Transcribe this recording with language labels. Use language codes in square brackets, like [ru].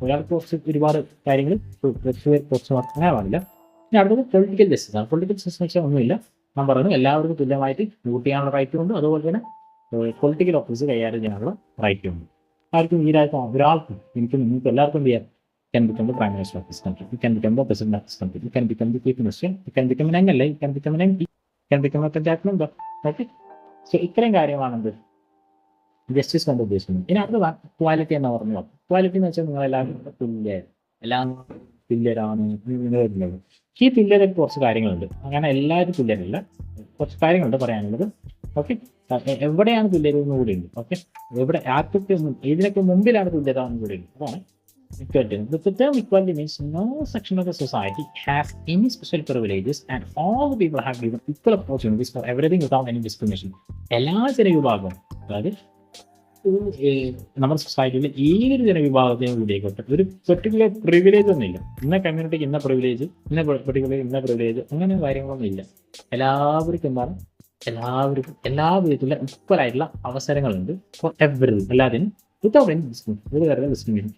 [ml] ഒരാൾക്ക് കുറച്ച് ഒരുപാട് കാര്യങ്ങൾ കുറച്ച് അങ്ങനെ പാടില്ല. പിന്നെ അടുത്തത് പൊളിറ്റിക്കൽ ജസ്റ്റിസ് ആണ്. പൊളിറ്റിക്കൽ ജസ്റ്റിസ് വെച്ചാൽ ഒന്നുമില്ല, ഞാൻ പറഞ്ഞു എല്ലാവർക്കും തുല്യമായിട്ട് വോട്ട് ചെയ്യാനുള്ള റൈറ്റും ഉണ്ട്, അതുപോലെ തന്നെ പൊളിറ്റിക്കൽ ഓഫീസ് കൈകാര്യം ചെയ്യാനുള്ള റൈറ്റും ഉണ്ട്. ആർക്കും ഈ രാജ്യത്ത് ഒരാൾക്കും നിങ്ങൾക്ക് എല്ലാവർക്കും ചെയ്യാം. [en] You can become the Prime Minister of this country. You can become the President of this country. You can become the Chief Minister. You can become an MLA. You can become an MP. You can become a cabinet member. Okay? [ml] So ഇത്രയും കാര്യമാണെന്ത് justice കൊണ്ട് ഉദ്ദേശിക്കുന്നത്. ഇനി അടുത്ത quality എന്ന് പറഞ്ഞു. Quality എന്ന് വെച്ചാൽ നിങ്ങൾ എല്ലാവരും എല്ലാം തുല്യരാണ്. ഈ തുല്യതയ്ക്ക് കുറച്ച് കാര്യങ്ങളുണ്ട്. അങ്ങനെ എല്ലാവരും തുല്യരല്ല, കുറച്ച് കാര്യങ്ങളുണ്ട് പറയാനുള്ളത്. ഓക്കെ, എവിടെയാണ് തുല്യത എന്ന് കൂടി ഉണ്ട്. ഓക്കെ, എവിടെ ആർക്കൊക്കെ ഇതിനൊക്കെ മുമ്പിലാണ് തുല്യത എന്ന് കൂടി ഉണ്ട്. അതാണ് equality. [en] The term equality means no section of the society has any special privileges and all the people have given equal opportunities for everything without any discrimination. [ml] എല്ലാ ജനവിഭാഗവും, അതായത് നമ്മുടെ സൊസൈറ്റിയിൽ ഏതൊരു ജനവിഭാഗത്തെയും കൂടിയായിക്കോട്ടെ ഒരു പെർട്ടിക്കുലർ പ്രിവിലേജ് ഒന്നുമില്ല. ഇന്ന കമ്മ്യൂണിറ്റിക്ക് ഇന്ന പ്രിവിലേജ്, ഇന്ന പെർട്ടിക്കുലർ ഇന്ന പ്രിവിലേജ്, അങ്ങനെ കാര്യങ്ങളൊന്നും ഇല്ല. എല്ലാവർക്കും എന്താണ്, എല്ലാവർക്കും എല്ലാ വിധത്തിലുള്ള ഈക്വൽ ആയിട്ടുള്ള അവസരങ്ങളുണ്ട് ഫോർ എവറി, എല്ലാത്തിനും [en] without any discrimination.